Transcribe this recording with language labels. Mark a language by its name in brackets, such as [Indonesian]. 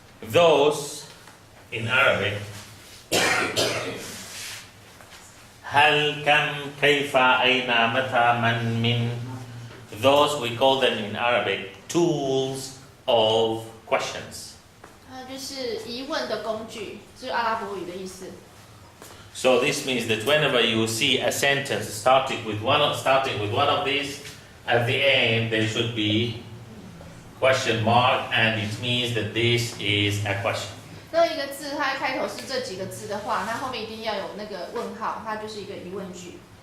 [English] Those in Arabic [Arabic] هل كم كيف أين متى من من. [English] Those we call them in Arabic tools of questions. [Chinese] 它就是疑问的工具，就是阿拉伯语的意思。 [English] So this means that whenever you see a sentence starting with one of these, at the end there should be question mark, and it means that this is a question. [Chinese] 那一个字它开头是这几个字的话，它后面一定要有那个问号，它就是一个疑问句。